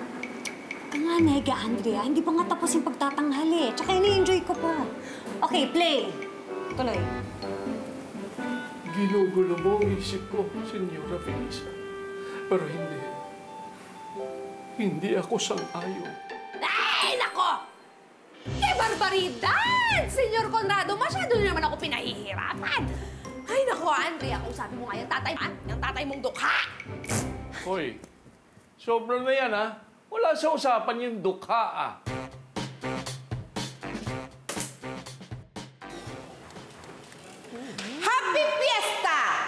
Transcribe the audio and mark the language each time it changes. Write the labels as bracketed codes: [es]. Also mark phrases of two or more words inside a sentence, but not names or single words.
[tl] Nga, Nega, Andrea, hindi pa nga tapos yung pagtatanghal eh. Tsaka ini-enjoy ko pa. Okay, play. Tuloy. Ginugulo mo ang isip ko, Senyora Felisa. Pero hindi. Hindi ako sang-ayon. Ay, nako! [es] ¡Qué barbaridad! [tl] Senyor Conrado, masyado na naman ako pinahihirapan. Ay, nako, Andrea, kung sabi mo nga yung tatay mong dukha. Hoy, sobra na yan, ha? Wala sa usapan yung dukha, ah. [en] Happy Fiesta!